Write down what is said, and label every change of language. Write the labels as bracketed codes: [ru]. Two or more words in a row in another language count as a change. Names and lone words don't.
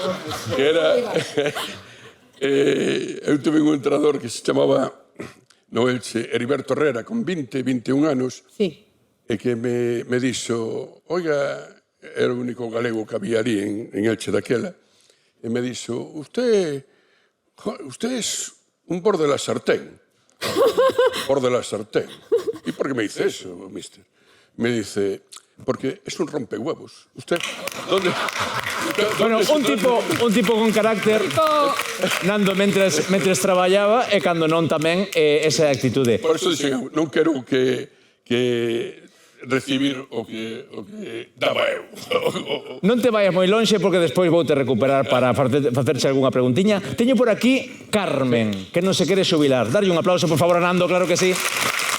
[gl] que era... eu tuve un entrenador que se chamaba no Elche, Heriberto Herrera, con 21 anos, Sí. e que me dixo, oiga, era o único galego que había ali en Elche daquela, e me dixo, [es] usted es un borde de la sartén. Borde de la sartén. ¿Y por qué me dice eso, mister? Me dice, porque es un rompehuevos. ¿Usted? ¿Dónde? [gl] Bueno, un tipo con carácter, Nando, mentres traballaba, e cando non tamén esa actitude. Por eso dixen, non quero que recibir o que daba eu. Non te vayas moi lonxe porque despois vou te recuperar para facerche algunha preguntiña. Teño por aquí Carmen, que non se quere xubilar. Darlle un aplauso, por favor, a Nando, claro que sí.